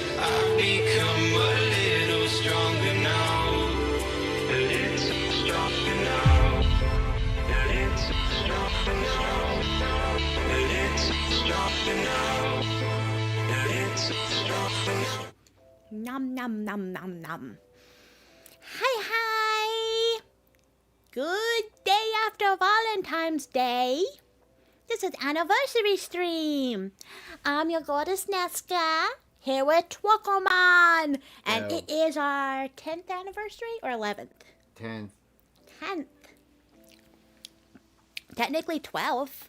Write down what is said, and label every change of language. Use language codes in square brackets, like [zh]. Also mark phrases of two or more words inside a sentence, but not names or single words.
[en] I've become a little stronger now. A little stronger now. A little stronger now. A little stronger now. A little stronger now. Nom nom nom nom nom. Hi hi! Good day after Valentine's Day. This is anniversary stream. I'm your goddess Nesca, here with Twuckleman. And it is our 10th anniversary or 11th? 10th. 10th. Technically 12th.